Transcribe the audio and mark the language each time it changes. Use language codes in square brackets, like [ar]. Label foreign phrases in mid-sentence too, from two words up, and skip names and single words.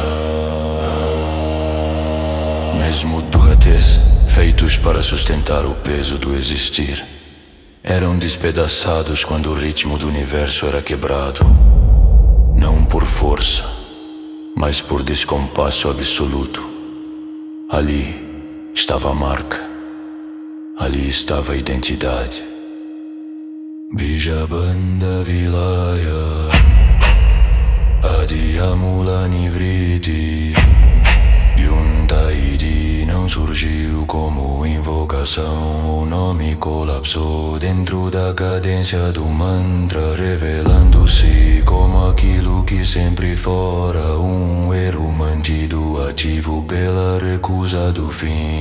[pt] Mesmo duhates, feitos para sustentar o peso do existir, eram despedaçados quando o ritmo do universo era quebrado, não por força, mas por descompasso absoluto. Ali estava a marca, ali estava a identidade. [sa] Bija banda vilaya, adia mulani vriti. [pt] Yuntaidi não surgiu como invocação. O nome colapsou dentro da cadência do mantra, revelando-se como aquilo que sempre fora. Um erro mantido ativo pela recusa do fim.